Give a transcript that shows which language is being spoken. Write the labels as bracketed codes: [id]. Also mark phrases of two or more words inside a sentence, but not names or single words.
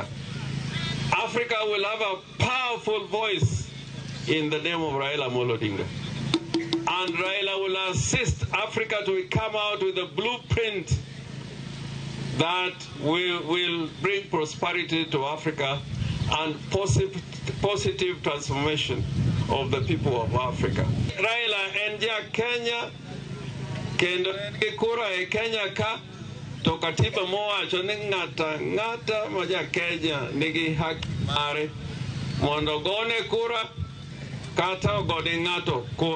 [en] Africa will have a powerful voice in the name of Raila Amolo Odinga. And Raila will assist Africa to come out with a blueprint that will bring prosperity to Africa and positive transformation of the people of Africa. [luo] Raila enja Kenya, kendo kura e Kenya ka, to katiba mowacho ni ng'ata maja Kenya nigi haki mare mondo gone kura kata gode ng'ato kura.